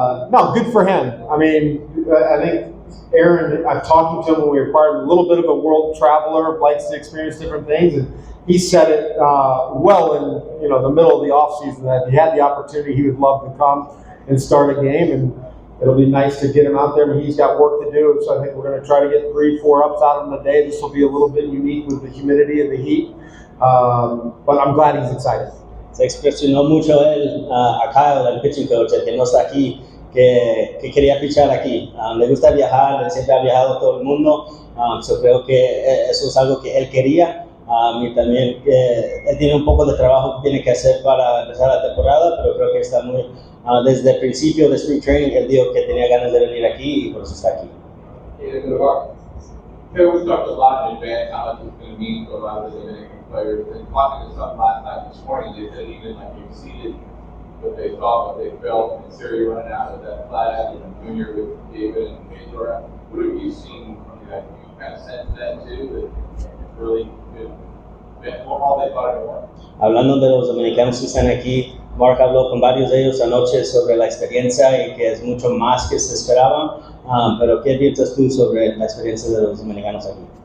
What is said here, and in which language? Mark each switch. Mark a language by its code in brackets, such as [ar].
[en] No, good for him. I mean, I think Aaron, I've talked to him when we acquired him, a little bit of a world traveler, likes to experience different things, and he said it well in the middle of the off season that if he had the opportunity, he would love to come and start a game, and it'll be nice to get him out there. I mean, he's got work to do, so I think we're going to try to get 3-4 ups out of him a day. This will be a little bit unique with the humidity and the heat, but I'm glad he's excited. [es] Se expresionó mucho él a Kyle, el pitching coach, el que no está aquí, que quería pichar aquí. Le gusta viajar, él siempre ha viajado todo el mundo, so creo que eso es algo que él quería. Y también él tiene un poco de trabajo que tiene que hacer para empezar la temporada, pero creo que está muy, desde el principio de Spring Training, él dijo que tenía ganas de venir aquí y por eso está aquí. [en] Hey, we talked a lot in advance how much it's going to mean to a lot of the Dominican players. And talking to some last night this morning, they said even like they exceeded what they thought, what they felt. And Siri running out with that flat and Junior with David and Pedro. What have you seen from that? You kind of sensed that too, that it's really good. All they thought it was. [es] Hablando de los dominicanos que están aquí, Mark habló con varios de ellos anoche sobre la experiencia y que es mucho más que se esperaban, pero ¿qué piensas tú sobre la experiencia de los dominicanos aquí?